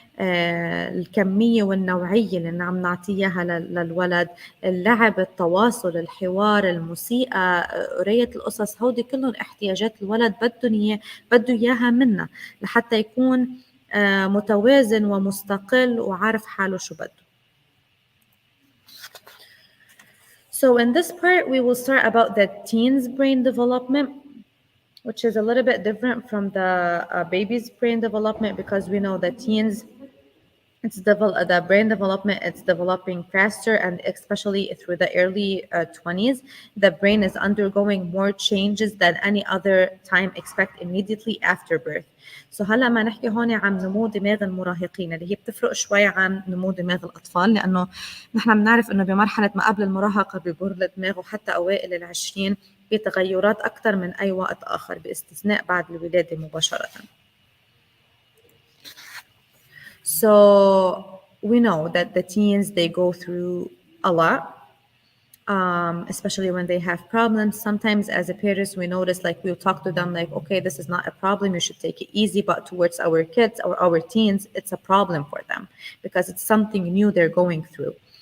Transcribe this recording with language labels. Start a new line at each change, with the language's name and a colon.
Arabic: الكمية والنوعية اللي عم نعطيها للولد، اللعب، التواصل، الحوار، الموسيقى، قراية القصص، هودي كلهم احتياجات الولد بده إياها منا لحتى يكون متوازن ومستقل وعارف حاله شو بده.
English: So in this part, we will start about the teen's brain development, which is a little bit different from the baby's brain development, because we know that teens, the brain development, it's developing faster, and especially through the early 20s, the brain is undergoing more changes than any other time expect immediately after birth.
Arabic: So هلا ما نحكي هون عن نمو دماغ المراهقين اللي هي بتفرق شوي عن نمو دماغ الأطفال، لأنه نحن بنعرف إنه بمرحلة ما قبل المراهقة بمر الدماغ وحتى أوائل العشرين في تغيرات أكثر من أي وقت آخر باستثناء بعد الولادة مباشرة.
English: So we know that the teens, they go through a lot, especially when they have problems. Sometimes as a parents, we notice, like, we'll talk to them like, okay, this is not a problem, you should take it easy. But towards our kids or our teens, it's a problem for them because it's something new they're going through.